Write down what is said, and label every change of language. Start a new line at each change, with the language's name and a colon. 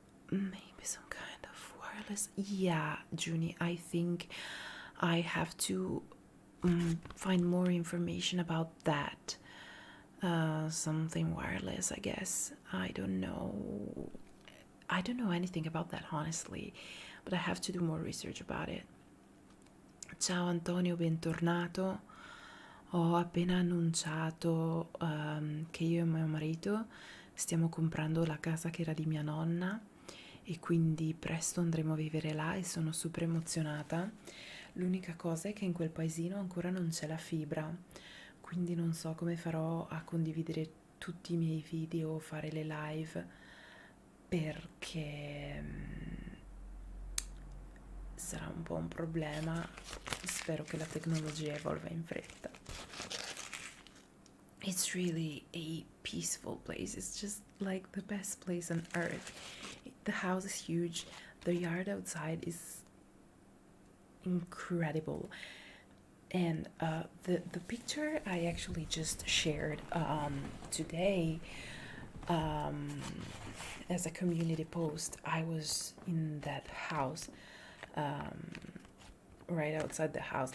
English: Maybe some kind of wireless. Yeah, Junie, I think I have to find more information about that. Something wireless, I guess. I don't know anything about that, honestly, but I have to do more research about it.
Italian: Ciao Antonio, bentornato. Ho appena annunciato che io e mio marito stiamo comprando la casa che era di mia nonna, e quindi presto andremo a vivere là, e sono super emozionata. L'unica cosa è che in quel paesino ancora non c'è la fibra, quindi non so come farò a condividere tutti i miei video o fare le live, perché sarà un po' un problema. Spero che la tecnologia evolva in fretta.
English: It's really a peaceful place. It's just like the best place on earth. The house is huge. The yard outside is incredible. And the picture I actually just shared today as a community post, I was in that house, right outside the house.